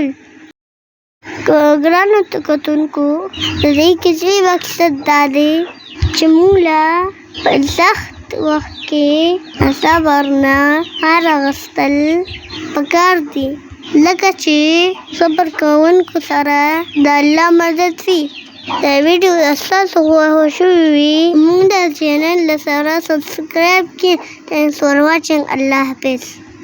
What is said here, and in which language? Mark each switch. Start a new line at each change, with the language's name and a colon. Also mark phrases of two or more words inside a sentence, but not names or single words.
Pashto: ګرانو کتونکو، د دې کیسې مقصد دا دی چې موږ له په سخت وخت کې صبر نه کار اخیستل پکار دي، لکه چې صبر کوونکو سره د الله مدد وي. دا ویډیو ستاسو خوښ شوې وي، موږ د چینل سره سبسکرایب کړئ.
English: Thanks for watching.
Pashto: الله حافظ.